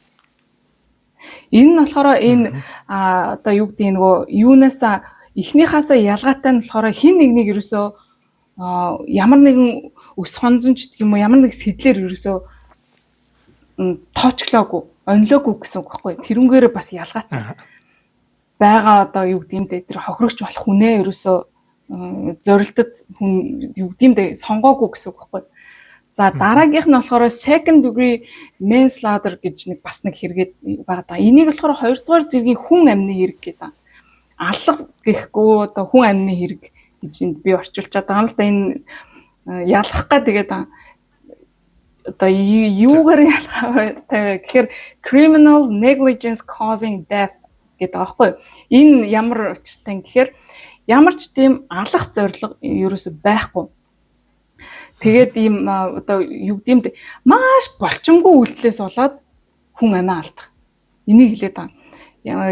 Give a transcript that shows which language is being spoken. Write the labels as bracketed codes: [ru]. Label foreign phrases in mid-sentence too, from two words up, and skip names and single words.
[mn] Энэ нь болохоор энэ одоо юу гэдэг нөгөө юунаас эхнийхаасаа ялгаатай нь болохоор хин нэгнийг ерөөсөө ямар нэгэн өс хонзонч гэх юм уу ямар нэг сэтлэр ерөөсөө тоочглоогүй, онлоогүй гэсэн үг байхгүй. Тэрнгээрээ бас ялгаатай. Бага одоо юу гэдэг юм бэ? Тэр хохирогч болох хүнээ ерөөсөө зорилтод хүн юу гэдэг юм бэ? Сонгоогүй гэсэн үг байхгүй. За дараагийнх нь болохоор [en] second degree manslaughter [mn] гэж нэг бас нэг хэрэгэд байгаа. Энийг болохоор 2 дугаар зэргийн хүн амны хэрэг гэдэг. Аллах гэхгүй одоо хүн амны хэрэг гэж энд би орчуулчаад байгаа юм л да. Энэ ялах га тэгээд одоо юугаар ялах вэ гэхээр [en] criminal negligence causing death [mn] гэдэг аахгүй. Энэ ямар учиртай гэхээр ямар ч тийм алах зорилго ерөөсөй байхгүй. Тэгээд ийм одоо юу гэдэм маш болчмгүй үйлдэлээс болоод хүн амиа алдах. Энийг хэлээд байгаа.